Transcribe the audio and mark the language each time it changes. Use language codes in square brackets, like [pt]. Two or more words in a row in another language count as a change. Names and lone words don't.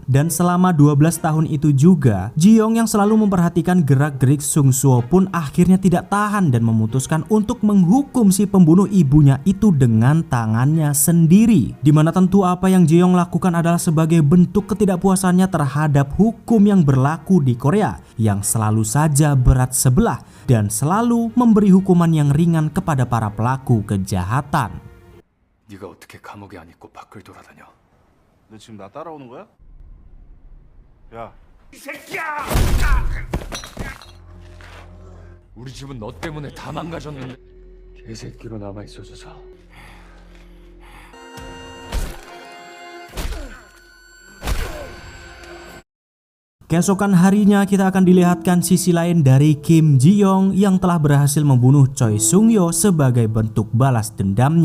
[id] Dan selama 12 tahun itu juga, Ji-young yang selalu memperhatikan gerak-gerik Sung-soo pun akhirnya tidak tahan dan memutuskan untuk menghukum si pembunuh ibunya itu dengan tangannya sendiri. Dimana tentu apa yang Ji-young lakukan adalah sebagai bentuk ketidakpuasannya terhadap hukum yang berlaku di Korea, yang selalu saja berat sebelah dan selalu memberi hukuman yang ringan kepada para pelaku kejahatan. [ko] 네가 어떻게 감옥에 안 있고 밖을 돌아다녀? 너 지금 나 따라오는 거야? 야, 이 새끼야! 우리 집은 너 때문에 다 망가졌는데 개새끼로 남아 있어줘서. [id] Keesokan harinya kita akan dilihatkan sisi lain dari Kim Ji-young yang telah berhasil membunuh Choi Sung-yo sebagai bentuk balas dendamnya.